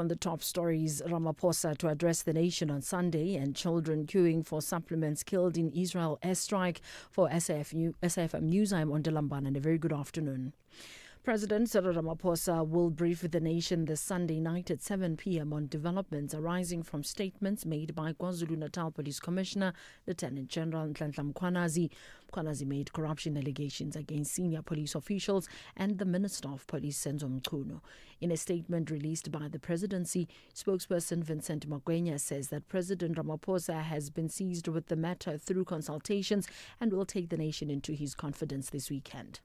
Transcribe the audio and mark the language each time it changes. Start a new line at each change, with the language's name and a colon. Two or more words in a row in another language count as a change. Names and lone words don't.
English: On the top stories, Ramaphosa to address the nation on Sunday, and children queuing for supplements killed in Israel airstrike. For SAFM News, I'm Ondela Mbana, and a very good afternoon. President Cyril Ramaphosa will brief the nation this Sunday night at 7 p.m. on developments arising from statements made by KwaZulu-Natal Police Commissioner Lieutenant General Nhlanhla Mkhwanazi. Mkhwanazi made corruption allegations against senior police officials and the Minister of Police, Senzo Mchunu. In a statement released by the presidency, spokesperson Vincent Magwenya says that President Ramaphosa has been seized with the matter through consultations and will take the nation into his confidence this weekend.